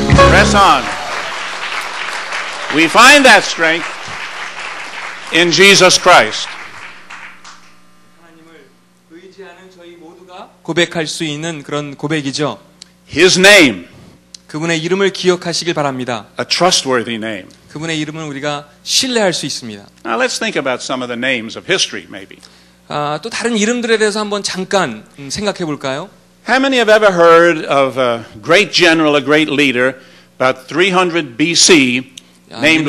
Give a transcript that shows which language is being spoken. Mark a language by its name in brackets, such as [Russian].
[English] Press on. We find that strength in Jesus Christ. [Korean] 하나님을 의지하는 저희 모두가 고백할 수 있는 그런 고백이죠. [English] His name, [Korean] 그분의 이름을 기억하시길 바랍니다. [English] a trustworthy name. [Korean] 그분의 이름은 우리가 신뢰할 수 있습니다. [English] Now let's think about some of the names of history maybe. [Korean] 또 다른 이름들에 대해서 한번 잠깐 생각해 볼까요? [English] How many have ever heard of a great general, a great leader, about 300 BC, named